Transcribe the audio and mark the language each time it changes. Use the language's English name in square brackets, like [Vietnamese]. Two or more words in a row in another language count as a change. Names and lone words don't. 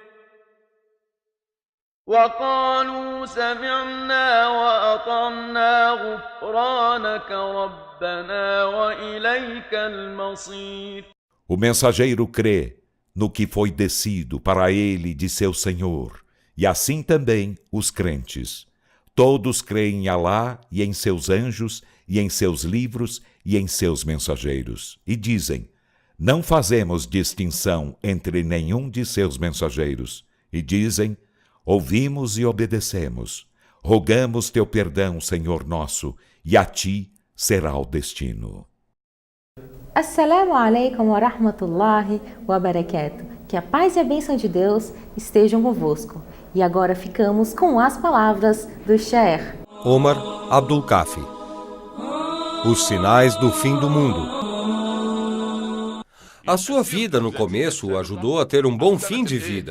[Arabic] وقالوا سمعنا وأطعنا غفرانك ربنا وإليك المصير. [Portuguese] O mensageiro crê no que foi descido para ele de seu Senhor, e assim também os crentes. Todos creem em Alá e em seus anjos, e em seus livros e em seus mensageiros. E dizem, não fazemos distinção entre nenhum de seus mensageiros. E dizem, ouvimos e obedecemos. Rogamos teu perdão, Senhor nosso, e a ti será o destino. [Arabic] السلام عليكم ورحمة الله وبركاته. [Portuguese] Que a paz e a bênção de Deus estejam convosco. E agora ficamos com as palavras do Sheikh Omar Abdul Kafi. Os sinais do fim do mundo. A sua vida no começo o ajudou a ter um bom fim de vida.